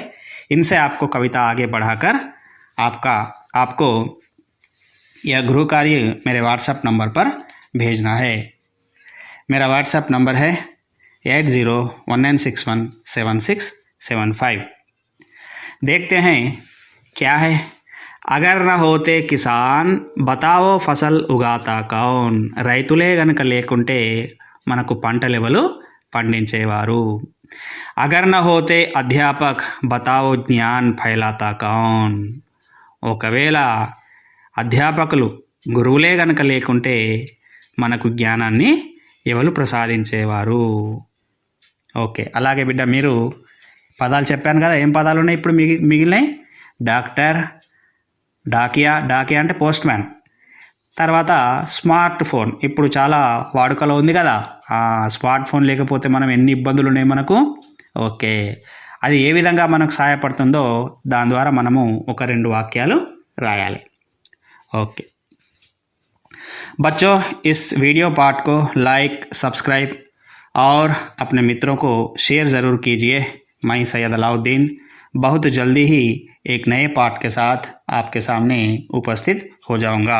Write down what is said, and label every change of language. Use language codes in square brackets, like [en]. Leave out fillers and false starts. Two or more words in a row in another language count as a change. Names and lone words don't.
[hi] इनसे आपको कविता आगे बढ़ाकर आपको यह गृह कार्य मेरे व्हाट्सएप नंबर पर भेजना है। मेरा व्हाट्सएप नंबर है 8019617675। देखते हैं क्या है। अगर न होते किसान बताओ फसल उगाता कौन, [te] రైతులే గనక లేకుంటే మనకు పంటలెవలు పండించేవారు। [hi] अगर न होते अध्यापक बताओ ज्ञान फैलाता कौन, [te] ఒకవేళ అధ్యాపకులు గురువులే గనక లేకుంటే మనకు జ్ఞానాన్ని ఎవరు ప్రసాదించేవారు। ఓకే, అలాగే బిడ్డ మీరు పదాలు చెప్పాను కదా, ఏం పదాలు ఉన్నాయి ఇప్పుడు మిగిలినాయి? డాక్టర్, డాకియా అంటే [en] post man, [te] తర్వాత [en] smart phone [te] ఇప్పుడు చాలా వాడుకలో ఉంది కదా, [en] smart phone [te] లేకపోతే మనం ఎన్ని ఇబ్బందులు ఉన్నాయి మనకు। ఓకే, అది ఏ విధంగా మనకు సహాయపడుతుందో దాని ద్వారా మనము ఒక 2 వాక్యాలు రాయాలి। [hi] ओके बच्चों, इस [en] video part [hi] को [en] like, subscribe [hi] और अपने मित्रों को शेयर ज़रूर कीजिए। मैं सैयद अलाउद्दीन बहुत जल्दी ही एक नए पार्ट के साथ आपके सामने उपस्थित हो जाऊंगा।